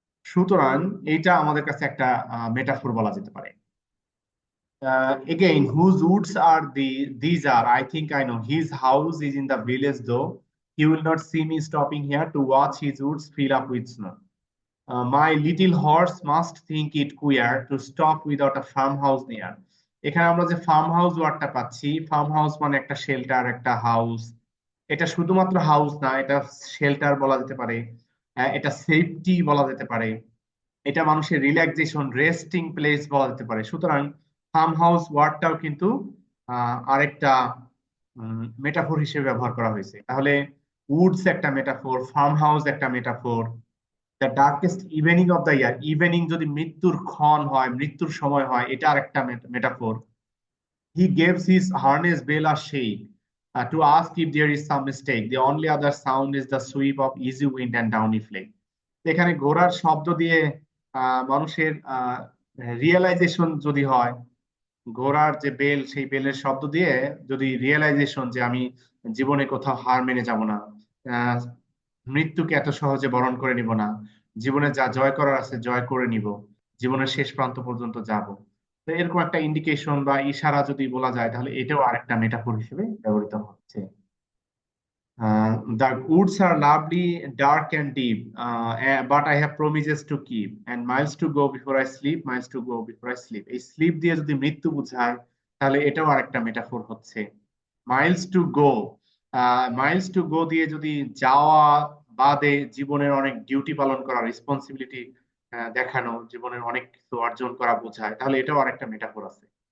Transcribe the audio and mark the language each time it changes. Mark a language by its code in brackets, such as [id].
[bn] সুতরাং এইটা আমাদের কাছে একটা মেটাফোর বলা যেতে পারে। [en] Again, whose woods are these are? I think I know. His house is in the village, though. He will not see me stopping here to watch his woods fill up with snow. My little horse must think it queer to stop without a farmhouse near. [bn] এখানে আমরা যে farm house ওয়ার্ডটা পাচ্ছি, farm house মানে একটা shelter, একটা house. এটা শুধুমাত্র হাউস না, এটা শেল্টার বলা যেতে পারে, এটা সেফটি বলা যেতে পারে, এটা মানুষের রিল্যাক্সেশন, রেস্টিং প্লেস বলা যেতে পারে। সুতরাং ফার্ম হাউস ওয়ার্ডটাও কিন্তু আরেকটা মেটাফোর হিসেবে ব্যবহার করা হয়েছে। তাহলে উডস একটা মেটাফোর, ফার্ম হাউস একটা metaphor, [en] the darkest evening of the year, [bn] evening যদি মৃত্যুর ক্ষণ হয়, মৃত্যুর সময় হয়, এটা আরেকটা metaphor. [en] He gives his harness bell a shake, To ask if there is some mistake. The only other sound is the sweep of easy wind and downy flake. [bn] এখানে ঘোড়ার শব্দ দিয়ে মানুষের রিয়েলাইজেশন যদি হয়, ঘোড়ার যে বেল, সেই বেলের শব্দ দিয়ে যদি রিয়েলাইজেশন যে আমি জীবনে কোথাও হার মেনে যাব না, আহ, মৃত্যুকে এত সহজে বরণ করে নিব না, জীবনে যা জয় করার আছে জয় করে নিব, জীবনের শেষ প্রান্ত পর্যন্ত যাব। তো এরকম একটা ইন্ডিকেশন বা ইশারা যদি বলা যায়, তাহলে এটাও আরেকটা মেটাফোর হিসেবে ব্যবহৃত হচ্ছে। [en] The woods are lovely, dark and deep, but I have promises to keep, and miles to go before I sleep, miles to go before I sleep. [bn] এই স্লিপ দিয়ে যদি মৃত্যু বোঝায়, তাহলে এটাও আরেকটা মেটাফোর হচ্ছে। [en] miles to go, [bn] Miles to go দিয়ে যদি যাওয়া বাদে জীবনের অনেক ডিউটি পালন করা, রেসপন্সিবিলিটি দেখানো, জীবনের অনেক কিছু অর্জন করা বোঝায়, তাহলে এটাও আরেকটা মেটাফোর আছে।